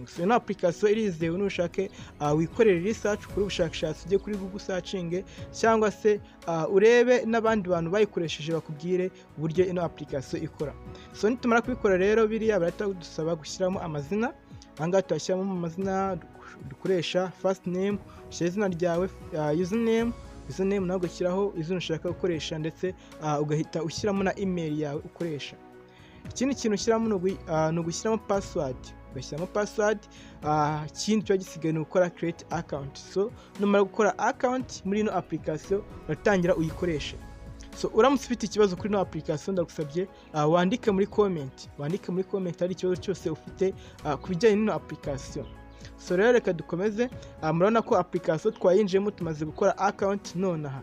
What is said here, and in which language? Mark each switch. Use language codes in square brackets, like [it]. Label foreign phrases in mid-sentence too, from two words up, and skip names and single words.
[rw] So ino application irizewe, nushake wikorera research kuri ubushakashatsi ujye kuri Google searching cyangwa se urebe n'abandi bantu bayikoresheje bakubwire uburyo ino application ikora. So nitumara kubikora rero biriya barata dusaba gushyiramo amazina. Ahangaha tuyashyiramo amazina dukoresha [en] first name, [rw] ushyira izina ryawe, username nawe ugashyiraho izina ushaka gukoresha ndetse ugahita ushyiramo na email yawe ukoresha. Ikindi kintu ushyiramo ni ugushyiramo password, ugashyiramo password. Ikindi cyo gisigaye ni gukora [en] create account. [rw] So numara gukora account muri ino application uratangira uyikoreshe. So uramutse ufite ikibazo kuri ino application ndagusabye wandike muri comment ari ikibazo cyose ufite ku bijyanye n'ino application. So rero reka dukomeze. Murabona ko application twayinjiyemo tumaze gukora account nonaha.